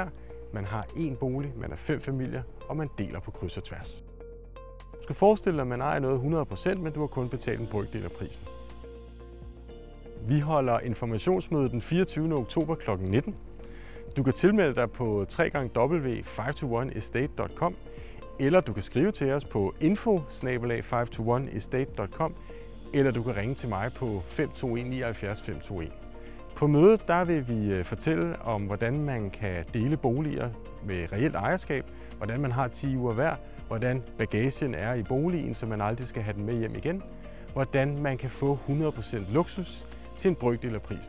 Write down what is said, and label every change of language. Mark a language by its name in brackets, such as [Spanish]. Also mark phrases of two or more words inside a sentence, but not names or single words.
[Danish] Man har én bolig, man er 5 familier, og man deler på kryds og tværs. Du skal forestille dig, at man ejer noget 100%, men du har kun betalt en brøkdel af prisen. Vi holder informationsmøde den 24. oktober kl. 19. Du kan tilmelde dig på www.5to1estate.com, eller du kan skrive til os på info@5to1estate.com, eller du kan ringe til mig på 521 79 521. På mødet der vil vi fortælle om, hvordan man kan dele boliger med reelt ejerskab, hvordan man har 10 uger hver, hvordan bagagen er i boligen, så man aldrig skal have den med hjem igen, hvordan man kan få 100% luksus til en brøkdel af prisen.